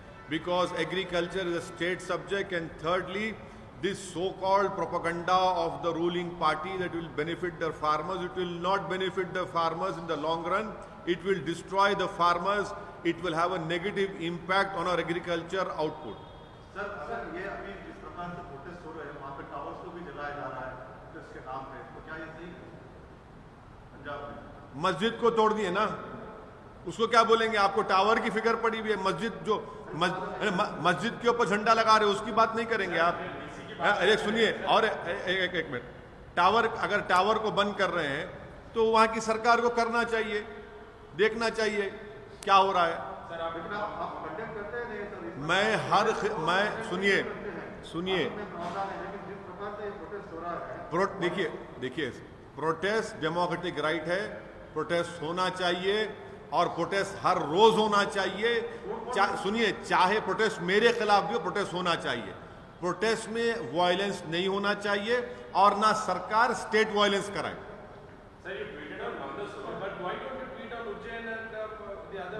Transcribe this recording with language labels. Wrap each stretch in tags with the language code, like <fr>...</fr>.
<en>because agriculture is a state subject, and thirdly, this so-called propaganda of the ruling party that will benefit the farmers, it will not benefit the farmers in the long run. It will destroy the farmers. It will have a negative impact on our agriculture output.</en> <hi>Sir, अगर ये अभी जिस प्रकार से protest हो रहे हैं, वहाँ पे टावर्स को भी जलाया जा रहा है प्रोटेस्ट के नाम पे, तो क्या ये सही है? पंजाब में मस्जिद को तोड़ दिए ना, उसको क्या बोलेंगे? आपको टावर की फिक्र पड़ी हुई है, मस्जिद जो मस्जिद के ऊपर झंडा लगा रहे हो उसकी बात नहीं करेंगे आप? अरे सुनिए, और एक मिनट, टावर, अगर टावर को बंद कर रहे हैं तो वहां की सरकार को करना चाहिए, देखना चाहिए क्या हो रहा है। लेकिन आप कंडेम करते हैं नहीं सर? मैं सुनिए लेकिन जिस प्रकार से प्रोटेस्ट हो रहा है, देखिए प्रोटेस्ट डेमोक्रेटिक राइट है, प्रोटेस्ट होना चाहिए और प्रोटेस्ट हर रोज होना चाहिए। सुनिए, चाहे प्रोटेस्ट मेरे खिलाफ भी हो, प्रोटेस्ट होना चाहिए। प्रोटेस्ट में वायलेंस नहीं होना चाहिए और ना सरकार स्टेट वायलेंस कराए।</hi> <en>Sir, you tweeted on Mangasur, but why don't you tweet on Ujjain and the other</en>